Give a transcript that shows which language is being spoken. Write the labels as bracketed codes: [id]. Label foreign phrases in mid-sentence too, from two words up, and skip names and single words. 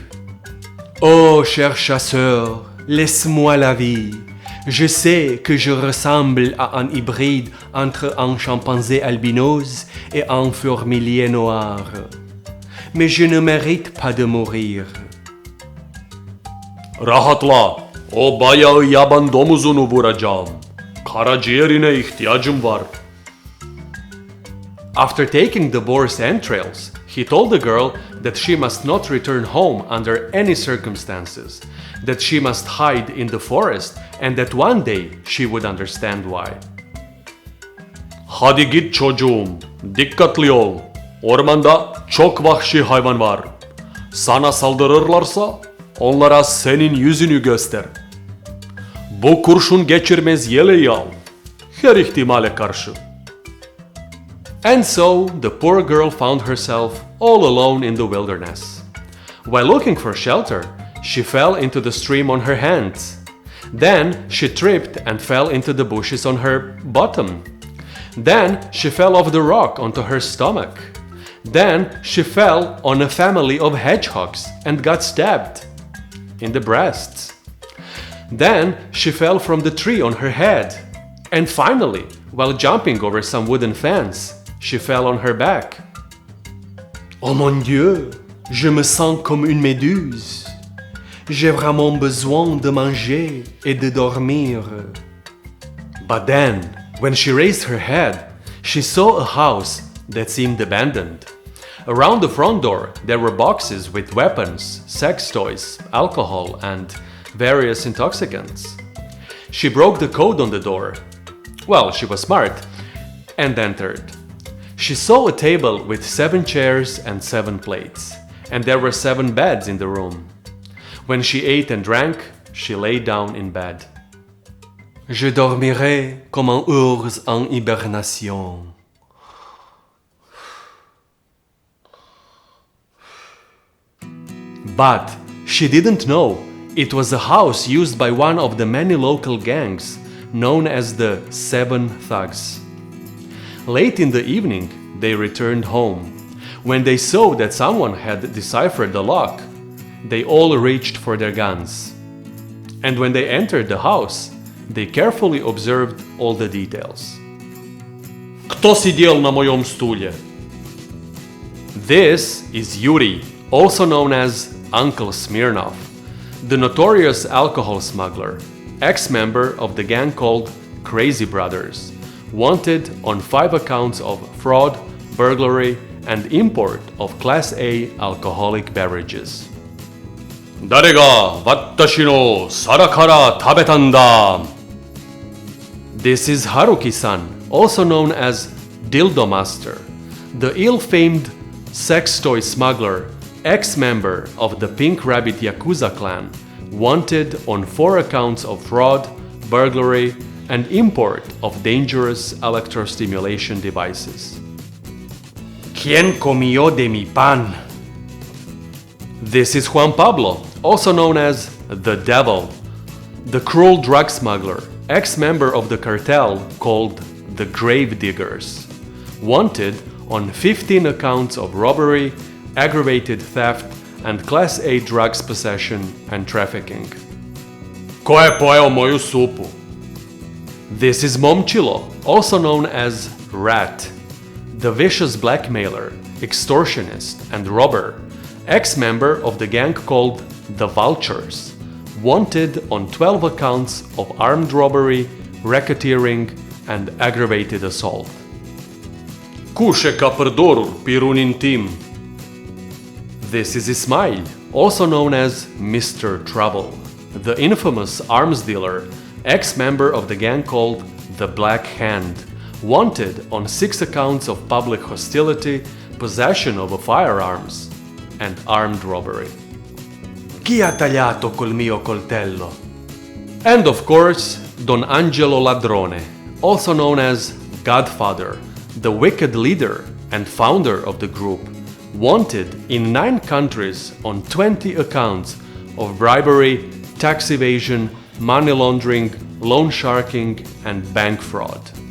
[fr] Oh, cher chasseur, laisse-moi la vie. Je sais que je ressemble à un hybride entre un chimpanzé albinos et un fourmilier noir. Mais je ne mérite pas de mourir. [tr] Rahatla, o bayağı yaban domuzunu vuracağım. Karaciğerine ihtiyacım var. [en] After taking the boar's entrails, he told the girl that she must not return home under any circumstances, that she must hide in the forest and that one day she would understand why. [tr] Hadi git çocuğum, dikkatli ol. Ormanda çok vahşi hayvan var. Sana saldırırlarsa onlara senin yüzünü göster. Bu kurşun geçirmez yeleği al. Her ihtimale karşı. [en] And so the poor girl found herself all alone in the wilderness. While looking for shelter, she fell into the stream on her hands. Then she tripped and fell into the bushes on her bottom. Then she fell off the rock onto her stomach. Then she fell on a family of hedgehogs and got stabbed in the breasts. Then she fell from the tree on her head. And finally, while jumping over some wooden fence, she fell on her back. [fr] Oh mon Dieu, je me sens comme une méduse. J'ai vraiment besoin de manger et de dormir. [en] But then, when she raised her head, she saw a house that seemed abandoned. Around the front door, there were boxes with weapons, sex toys, alcohol, and various intoxicants. She broke the code on the door. Well, she was smart, and entered. She saw a table with 7 chairs and 7 plates, and there were 7 beds in the room. When she ate and drank, she lay down in bed. [fr] Je dormirai comme un ours en hibernation. [en] But she didn't know it was a house used by one of the many local gangs known as the 7 Thugs. Late in the evening, they returned home. When they saw that someone had deciphered the lock, they all reached for their guns. And when they entered the house, they carefully observed all the details. [ru] Кто сидел на моем стуле? [en] This is Yury, also known as Uncle Smirnov, the notorious alcohol smuggler. ex-member of the gang called Crazy Brothers, wanted on 5 accounts of fraud, burglary, and import of Class A alcoholic beverages. [ja] 誰が私の皿から食べたんだ? [en] This is Haruki-san, also known as Dildo Master, the ill-famed sex toy smuggler, ex-member of the Pink Rabbit Yakuza clan, wanted on 4 accounts of fraud, burglary, and import of dangerous electrostimulation devices. [es] ¿Quién comió de mi pan? [en] This is Juan Pablo, also known as the Devil, the cruel drug smuggler, ex-member of the cartel called the Grave Diggers, wanted on 15 accounts of robbery, aggravated theft, and Class A drugs possession and trafficking. [sr] Ko je pojeo moju supu? [en] This is Momchilo, also known as Rat, the vicious blackmailer, extortionist, and robber, ex-member of the gang called the Vultures, wanted on 12 accounts of armed robbery, racketeering, and aggravated assault. [sq] Kuše ka përdorur pirunin tim? [en] This is Ismail, also known as Mr. Trouble, the infamous arms dealer, ex-member of the gang called the Black Hand, wanted on 6 accounts of public hostility, possession of firearms, and armed robbery. [it] Chi ha tagliato col mio coltello? [en] And of course, Don Angelo Ladrone, also known as Godfather, the wicked leader and founder of the group, wanted in 9 countries on 20 accounts of bribery, tax evasion, money laundering, loan sharking, and bank fraud.